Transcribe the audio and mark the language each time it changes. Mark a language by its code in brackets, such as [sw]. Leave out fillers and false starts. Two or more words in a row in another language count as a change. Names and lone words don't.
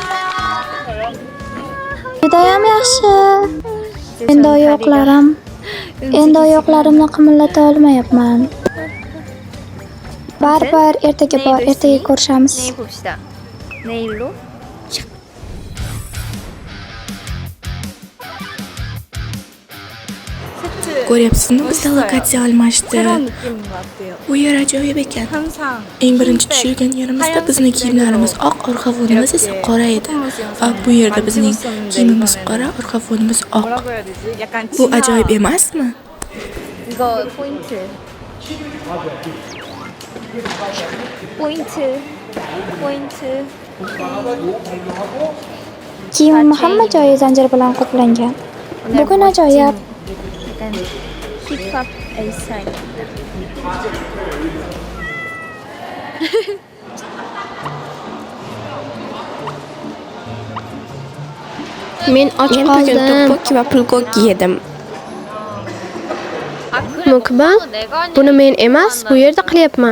[uz] Judayam yaxshi. Endi oyoqlarim Endi oyoqlarimni qimillata olmayapman. Baribir ertaga ko'rishamiz. [ko] 내일 봅시다. 내일로? [uz] Ko'ryapsizmi, bizda lokatsiya almashdi. Bu yer ajoyib ekan. Eng birinchi tushilgan yerimizda bizning kiyimlarimiz oq, orqa fonimiz esa qora edi. Va bu yerda bizning kiyimimiz qora, orqa fonimiz oq. Bu ajoyib emasmi? [ko] 이거 포인트. 포인트. 포인트. [uz] Kiyimim hamma joyi zanjir bilan qoplangan. Bugun ajoyib. [ko] 약간 힙합 에이스타일. [uz] Men och qoldim. va pulko'k yedim. Mukbang? Buni men emas, bu yerda qilyapman.